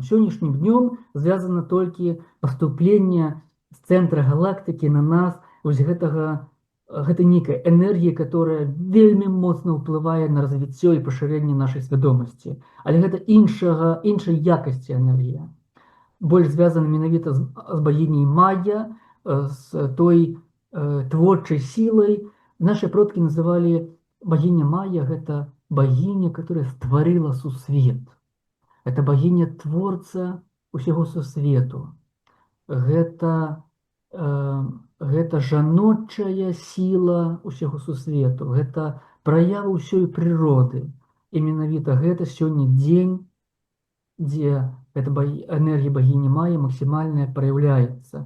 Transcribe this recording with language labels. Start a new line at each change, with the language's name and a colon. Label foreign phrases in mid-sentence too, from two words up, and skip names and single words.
Belarusian: Сённяшнім днём звязана толькі паступленне з цэнтра галактыкі на нас вось гэта нейкая энергія, которая вельмі моцна ўплывае на развіццё і пашырэнне нашай свядомасці. Але гэта іншай якасці энергія. Больш звязана менавіта з багіняй Майя, з той творчай сілай. Наши продкі называлі богиня Майя, гэта богиня, которая стварыла сусвет. Это богиня творца усяго сусвету. Гэта жаночая сіла усяго сусвету. Гэта праява ўсёй прыроды. І менавіта гэта сёння дзень, дзе эта энергія богині Майя максімальная праяўляецца.